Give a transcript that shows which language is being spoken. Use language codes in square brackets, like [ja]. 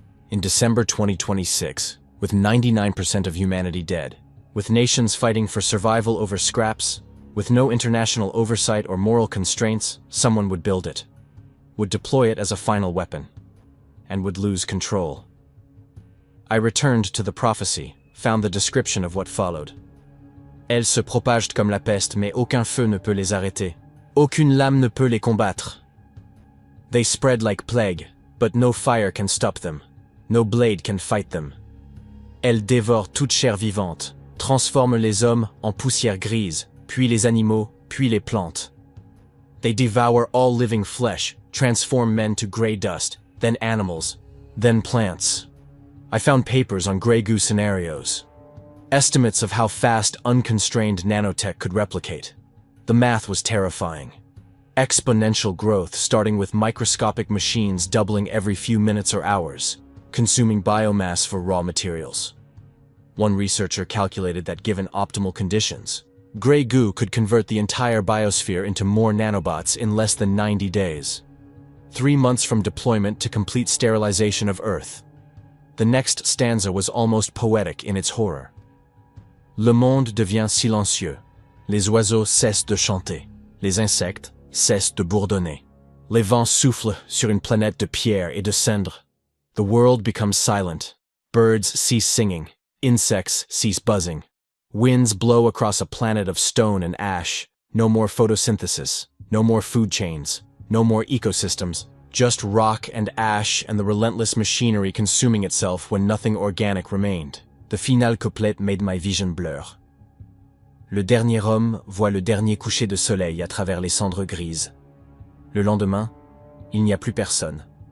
[en] In December 2026, with 99% of humanity dead, with nations fighting for survival over scraps, with no international oversight or moral constraints, someone would build it, would deploy it as a final weapon, and would lose control. I returned to the prophecy, found the description of what followed. [fr] Elles se propagent comme la peste, mais aucun feu ne peut les arrêter. Aucune lame ne peut les combattre. [en] They spread like plague, but no fire can stop them. No blade can fight them. [fr] Elles dévorent toute chair vivante, transforment les hommes en poussière grise, puis les animaux, puis les plantes. [en] They devour all living flesh, transform men to gray dust, then animals, then plants. I found papers on gray goo scenarios. Estimates of how fast unconstrained nanotech could replicate. The math was terrifying. Exponential growth starting with microscopic machines doubling every few minutes or hours, consuming biomass for raw materials. One researcher calculated that given optimal conditions, gray goo could convert the entire biosphere into more nanobots in less than 90 days. 3 months from deployment to complete sterilization of Earth. The next stanza was almost poetic in its horror. [fr] Le monde devient silencieux. Les oiseaux cessent de chanter. Les insectes cessent de bourdonner. Les vents soufflent sur une planète de pierre et de cendres. [en] The world becomes silent. Birds cease singing. Insects cease buzzing. Winds blow across a planet of stone and ash. No more photosynthesis. No more food chains. No more ecosystems. Just rock and ash and the relentless machinery consuming itself when nothing organic remained. The finale couplet made my vision blur. [fr] Le dernier homme voit le dernier coucher de soleil à travers les cendres grises. Le lendemain, il n'y a plus personne.